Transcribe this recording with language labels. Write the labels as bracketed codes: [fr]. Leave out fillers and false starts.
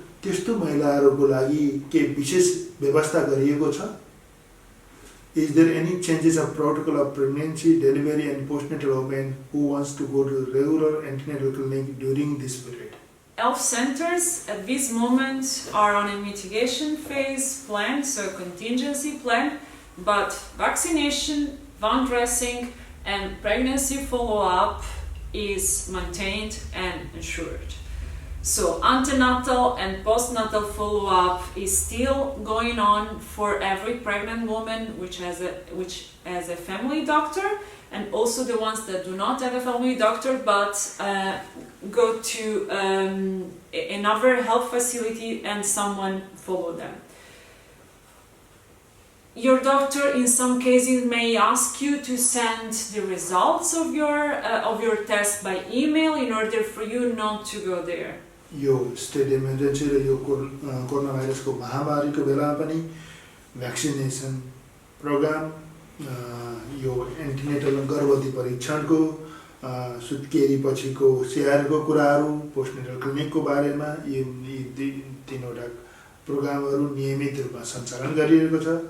[ne] त्यस्तो महिलाहरूको लागि के विशेष व्यवस्था गरिएको छ? [en] Is there any changes of protocol of pregnancy, delivery and postnatal women who wants to go to regular antenatal clinic during this period? Health centers at this moment are on a mitigation phase plan, so contingency plan, but vaccination, wound dressing and pregnancy follow-up is maintained and ensured. So antenatal and postnatal follow-up is still going on for every pregnant woman which has a family doctor, and also the ones that do not have a family doctor but go to another health facility and someone follow them. Your doctor in some cases may ask you to send the results of your test by email in order for you not to go there. [ne] यो state emergency र यो corona भाइरसको महामारीको बेलामा पनि vaccination programme, यो antenatal गर्भवती परीक्षणको, सुत्केरी पछिको स्याहारको कुराहरू, पोस्टनेटल क्लिनिकको बारेमा यी तीनवटा प्रोग्रामहरू नियमित रूपमा सञ्चालन गरिएको छ।